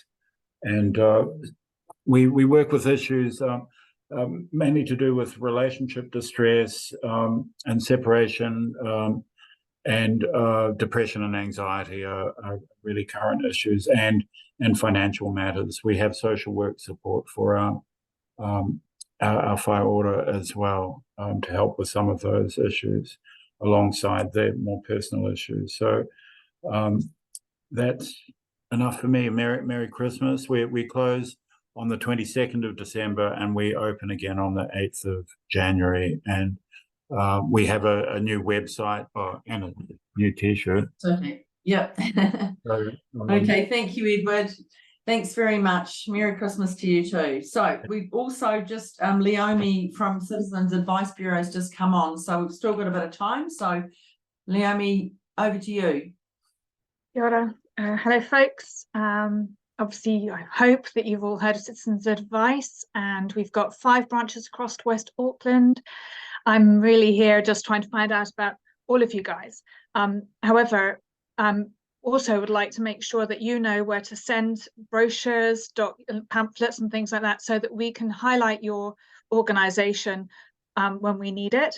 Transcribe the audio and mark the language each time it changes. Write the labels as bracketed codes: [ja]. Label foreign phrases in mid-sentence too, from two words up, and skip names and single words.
[en] And we work with issues mainly to do with relationship distress and separation, and depression and anxiety are really current issues, and financial matters. We have social work support for our [mi] whai ora [en] as well, to help with some of those issues alongside the more personal issues. So that's enough for me. Merry Christmas. We close on the 22nd of December and we open again on the 8th of January. And we have a new website and a new T-shirt. Okay. Yep. So, Okay, thank you, Edward. Thanks very much. Merry Christmas to you too. So we've also just Leomi from Citizens Advice Bureau has just come on, so we've still got a bit of time. So Leomi, over to you. [mi] Kia ora. [en] Hello, folks. Obviously, I hope that you've all heard of Citizens Advice, and we've got 5 branches across West Auckland. I'm really here just trying to find out about all of you guys. However, also would like to make sure that you know where to send brochures, pamphlets and things like that, so that we can highlight your organisation when we need it.